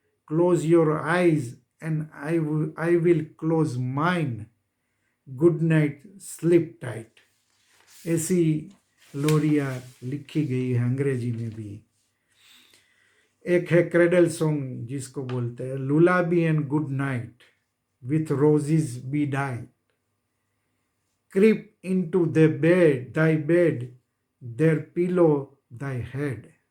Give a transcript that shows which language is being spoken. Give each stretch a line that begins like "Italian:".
English: Close your eyes and I will close mine. Good night, sleep tight.
Hindi: ऐसी लोरियाँ लिखी गई है अंग्रेजी में भी। एक है क्रेडल सॉन्ग जिसको बोलते हैं
English: Lullaby and good night with roses bedight. Creep into thy bed, there pillow thy head.